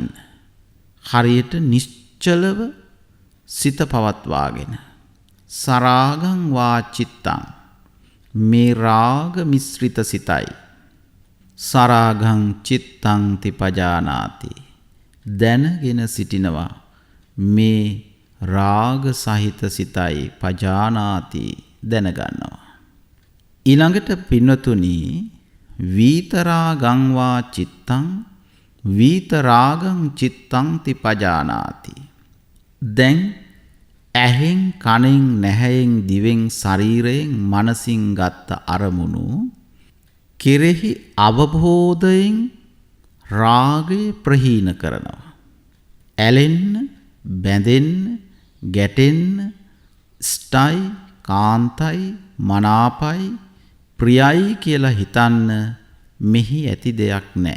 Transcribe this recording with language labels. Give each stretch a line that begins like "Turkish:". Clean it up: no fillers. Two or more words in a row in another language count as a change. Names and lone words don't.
Sinhala: හරියට නිශ්චලව සිත පවත්වාගෙන
Pali: සරාගං වා චිත්තං,
Sinhala: මේ රාග මිශ්‍රිත සිතයි.
Pali: සරාගං චිත්තං ති පජානාති,
Sinhala: දැනගෙන සිටිනවා මේ රාග සහිත සිතයි.
Pali: පජානාති,
Sinhala: දැනගන්නවා. ඊළඟට පින්වතුනි
Pali: වීතරාගං වා චිත්තං වීතරාගං චිත්තං ති පජානාති,
Sinhala: දැන් ඇහෙන්, කනෙන්, නැහැයෙන්, දිවෙන්, ශරීරයෙන්, මනසින් ගත්ත අරමුණු කෙරෙහි අවබෝධයෙන් රාගය ප්‍රහීන කරනවා. ඇලෙන්න, බැඳෙන්න, ගැටෙන්න, ස්ථයි, කාන්තයි, මනාපයි, ප්‍රියයි කියලා හිතන්න මෙහි ඇති දෙයක් නැහැ.